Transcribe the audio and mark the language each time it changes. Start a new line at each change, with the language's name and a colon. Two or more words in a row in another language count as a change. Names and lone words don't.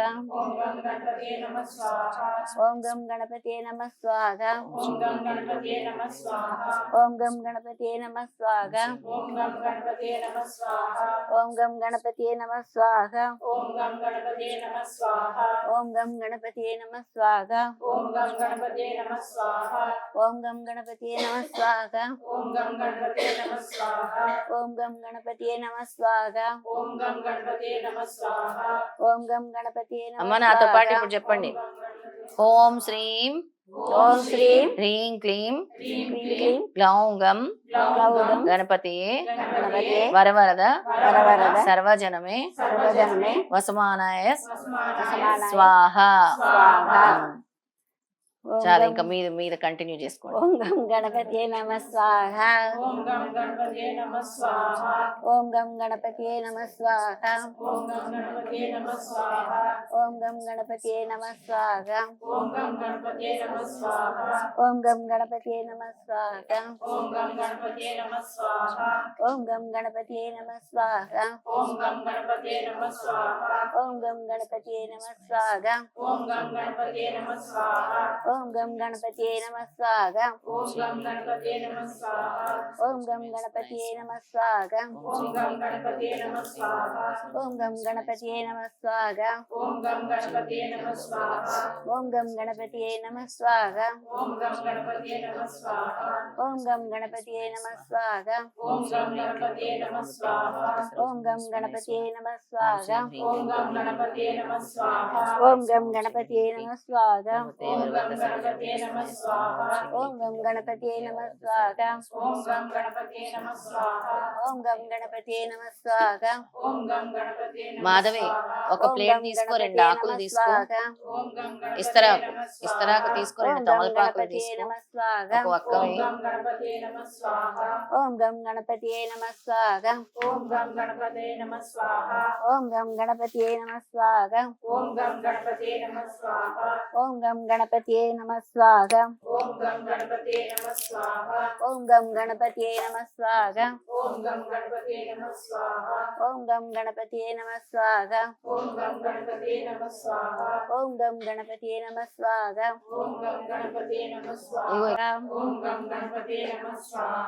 Sanskrit: ఓం గం గణపతియే నమః స్వాహ ओम गम गणपते नमः स्वाहा ఓం గం గణపతియే నమః స్వాహ ओम गम गणपते नमः स्वाहा ఓం గం గణపతియే నమః స్వాహ ओम गम गणपते नमः स्वाहा ఓం గం గణపతియే నమః స్వాహ ओम गम गणपते नमः स्वाहा ఓం గం గణపతియే నమః స్వాహ ओम गम गणपते नमः स्वाहा ఓం గం గణపతియే నమః స్వాహ ओम गम गणपते नमः स्वाहा ఓం గం గణపతియే నమః స్వాహ ओम गम गणपते
Telugu: అమ్మ
Sanskrit: नमः
Telugu: నాతో పాటు
Sanskrit: स्वाहा
Telugu: ఇప్పుడు చెప్పండి.
Sanskrit: ఓం శ్రీం ओम श्रीं హ్రీం క్లీం क्लीं क्लीं గ్లౌం గం ग्लौगं గణపతియే गणपते వరవరద वरवरद సర్వజనమే सर्वजन्मे వసమానాయ वसमानाय స్వాహ. स्वाहा ओम
Telugu: చాలా
Sanskrit: गम-
Telugu: ఇంకా మీద కంటిన్యూ చేసుకోండి.
Sanskrit: ओम गम गणपते नमः स्वाहा ఓం గం గణపతియే నమః స్వాహ ओम गम गणपते नमः स्वाहा ఓం గం గణపతియే నమః స్వాహ ओम गम गणपते नमः स्वाहा ఓం గం గణపతియే నమః స్వాహ ओम गम गणपते नमः स्वाहा ఓం గం గణపతియే నమః స్వాహ ओम गम गणपते नमः स्वाहा ఓం గం గణపతియే నమః స్వాహ ओम गम गणपते नमः स्वाहा ఓం గం గణపతియే నమః స్వాహ ओम गम गणपते नमः स्वाहा ఓం గం గణపతియే నమః స్వాహ ओम गम गणपते नमः स्वाहा ఓం గం గణపతియే నమః స్వాహ ओम गम गणपते नमः स्वाहा ఓం గం గణపతియే నమః స్వాహ ओम गम गणपते नमः स्वाहा ఓం గం గణపతియే నమః స్వాహ ओम गम गणपते नमः स्वाहा ఓం గం గణపతియే నమః స్వాహ ओम गम गणपते नमः स्वाहा ఓం గం గణపతియే నమః స్వాహ ओम गम गणपते नमः स्वाहा ఓం గం గణపతియే నమః స్వాహ ओम गम गणपते नमः स्वाहा ఓం గం గణపతియే నమః స్వాహ ओम गम गणपते नमः स्वाहा ఓం గం గణపతియే నమః మాధవి స్వాహ
Telugu: ఒక
Sanskrit: ओम
Telugu: ప్లేట్
Sanskrit: गम
Telugu: తీసుకో,
Sanskrit: गणपते
Telugu: 2 ఆకులు
Sanskrit: नमः
Telugu: తీసుకో,
Sanskrit: स्वाहा ఓం గం గణపతియే
Telugu: ఇస్తరాకు
Sanskrit: నమః స్వాహ
Telugu: ఇస్తరాకు తీసుకో, 2
Sanskrit: ओम गम
Telugu: తమలపాకులు
Sanskrit: गणपते
Telugu: తీసుకో,
Sanskrit: नमः स्वाहा
Telugu: ఒక వక్క
Sanskrit: ఓం
Telugu: వేయి.
Sanskrit: గం గణపతియే నమః స్వాహ ओम गम गणपते नमः स्वाहा ఓం గం గణపతియే నమః స్వాహ ओम गम गणपते नमः स्वाहा ఓం గం గణపతియే నమః స్వాహ ओम गम गणपते नमः स्वाहा ఓం గం గణపతే నమః స్వాహ ఓం గం గణపతియే నమః స్వాహా ఓం గం గణపతే నమః స్వాహ ఓం గం గణపతియే నమః స్వాహా ఓం గం గణపతే నమః స్వాహ ఓం గం గణపతియే నమః స్వాహా ఓం గం గణపతే నమః స్వాహ ఓం గం గణపతే నమః స్వాహ